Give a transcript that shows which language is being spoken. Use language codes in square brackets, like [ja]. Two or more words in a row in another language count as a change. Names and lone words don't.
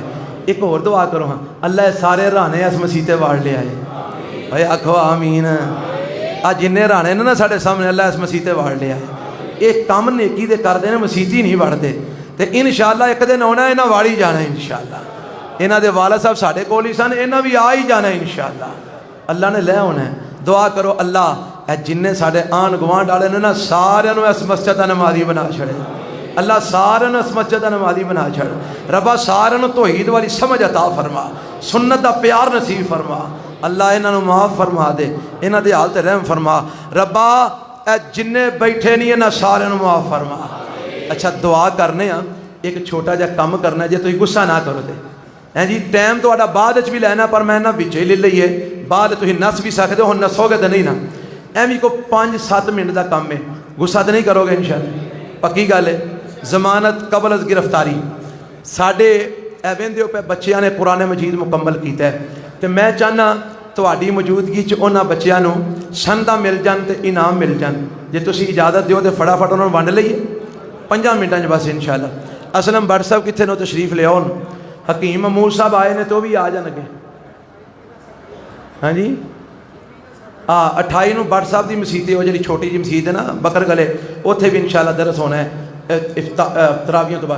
[pa] ایک اور دعا کرو ہاں, اللہ سارے رانے اس مسیتے واڑ لے آئے. اے آکھو آمین. آج جننے رانے نے نا ساڈے سامنے اللہ اس مسیتے واڑ لے آئے. ایک کام نیکی دے کر دے مسیتی نہیں وڑتے تے انشاءاللہ ایک دن آنا انہاں واڑی جانا انشاءاللہ. انہاں دے والد صاحب ساڈے کول ہی سن, انہاں بھی آ ہی جانا انشاءاللہ. اللہ نے لے ہونا ہے. دعا کرو اللہ اے جننے ساڈے آن گوانڈ والے نے نا سارے نو اس مسجد دا نمازی بنا چھڑے. اللہ سارے نو اس مسجد دا نمازی بنا چھڑ. ربا سارے نو توحید والی سمجھ عطا فرما, سنت دا پیار نصیب فرما. اللہ انہاں نو معاف فرما دے, انہاں دے حال تے رحم فرما. ربا اے جننے بیٹھے نہیں انہاں سارے نو معاف فرما. اچھا دعا کرنے ہاں, ایک چھوٹا جا کم کرنا ہے, جے تسی غصہ نہ کرو تے ہیں جی ٹائم تو بعد وچ بھی لینا, پر میں نہ وچ ہی لے لئیے. بعد تسی نس بھی سکتے ہو, نسو گے تے نہیں نا. ایویں کو 5-7 منٹ دا کم ہے, غصہ تے نہیں کرو گے انشاءاللہ, پکی گل ہے. [ur] ضمانت قبل از گرفتاری. [pa] ساڈے ایویں پہ بچیاں نے قرآن مجید مکمل کیتا ہے تے میں چاہنا تہاڈی موجودگی چ انہاں بچیاں نو سنداں مل جان تے انعام مل جان. جے تسی اجازت دیو تے فٹافٹ انہاں نوں ونڈ لئیے 5 منٹاں چ بس انشاءاللہ. اسلم بٹ صاحب کتنے نو تشریف لے آؤ. حکیم محمود صاحب آئے نے تو بھی آ جان اگے. ہاں جی 28 ਨੂੰ بٹ صاحب دی مسجد وہ جی چھوٹی جی مسجد ہے نا بکر گلے اتنے بھی انشاءاللہ درس ہونا ہے تراویحوں تو بعد.